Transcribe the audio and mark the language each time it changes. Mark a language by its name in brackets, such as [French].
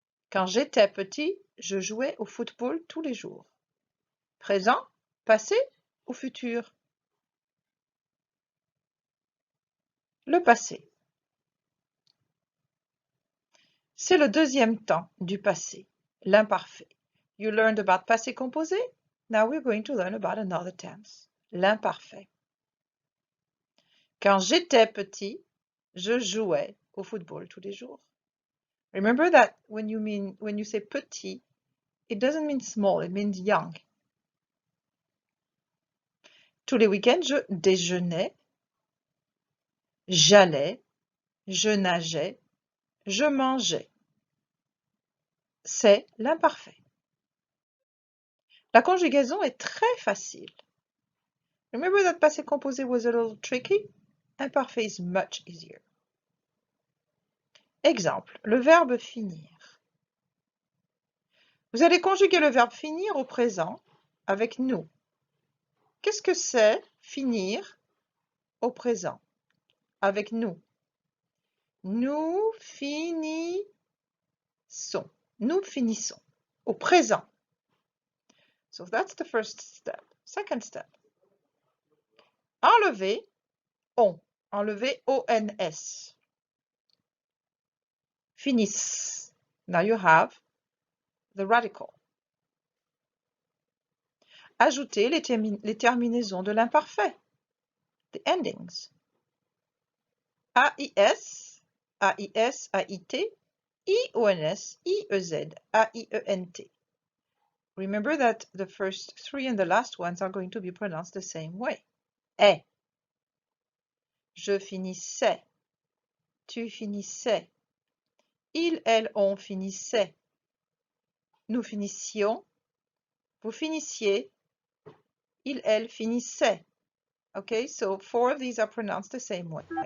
[French] Quand j'étais petit, je jouais au football tous les jours. Présent, passé ou futur? Le passé. C'est le deuxième temps du passé, l'imparfait. [English] You learned about passé composé. Now we're going to learn about another tense, l'imparfait. [French] Quand j'étais petit, je jouais au football tous les jours. [English] Remember that when you say petit, it doesn't mean small, it means young. [French] Tous les week-ends, je déjeunais, j'allais, je nageais, je mangeais. C'est l'imparfait. La conjugaison est très facile. [English] Remember that passé composé was a little tricky? Imparfait is much easier. [French] Exemple, le verbe finir. Vous allez conjuguer le verbe finir au présent avec nous. Qu'est-ce que c'est finir au présent avec nous? Nous finissons. Nous finissons au présent. [English] So that's the first step. Second step. [French] Enlever on. Enlever ONS. Finissent. [English] Now you have the radical. [French] Ajouter les terminaisons de l'imparfait. [English] The endings. AIS, AIS, AIT, IONS, IEZ, AIENT. Remember that the first three and the last ones are going to be pronounced the same way. [French] Est. Je finissais. Tu finissais. Il, elle, on finissait. Nous finissions. Vous finissiez. Il, elle finissait. [English] Okay, so 4 of these are pronounced the same way.